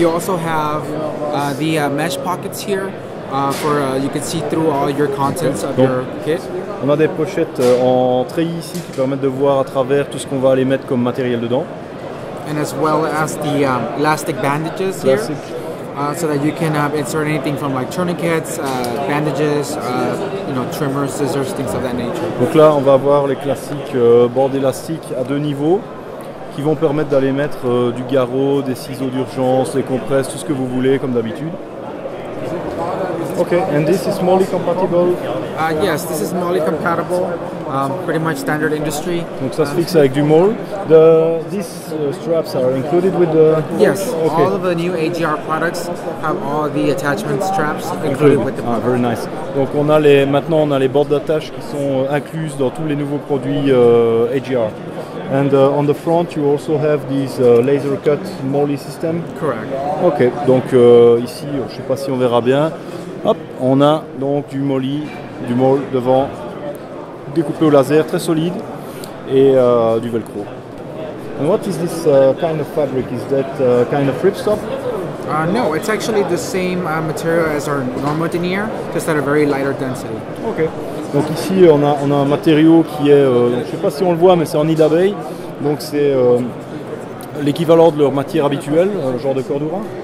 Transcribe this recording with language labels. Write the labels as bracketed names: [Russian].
[English] you also have the mesh pockets here for you can see through all your contents of your kit. [French] On a des pochettes en treillis ici qui permettent de voir à travers tout ce qu'on va aller mettre comme matériel dedans. [English] And as well as the elastic bandages here, so that you can insert anything from like tourniquets, bandages, trimmers, scissors, things of that nature. [French] Donc là, on va avoir les classiques bords élastiques à deux niveaux qui vont permettre d'aller mettre du garrot, des ciseaux d'urgence, des compresses, tout ce que vous voulez comme d'habitude. [English] Okay, and this is MOLLE compatible? Yes, this is MOLLE compatible, pretty much standard industry. [French] Donc ça se fixe avec du MOLLE. [English] These straps are included with the... Yes, okay. All of the new AGR products have all the attachment straps included with the product. Very nice. [French] Donc maintenant on a les bords d'attache qui sont incluses dans tous les nouveaux produits AGR. [English] And on the front you also have this laser cut MOLLE system. Correct. [French] Ok, donc ici, je ne sais pas si on verra bien. Hop, on a donc du MOLLE devant, découpé au laser, très solide, et du velcro. [English] And what is this kind of fabric? Is that kind of ripstop? No, it's actually the same material as our normal denier, just at a very lighter density. Ok. [French] Donc ici, on a un matériau qui est, je ne sais pas si on le voit, mais c'est en nid d'abeille. Donc c'est l'équivalent de leur matière habituelle, genre de Cordura.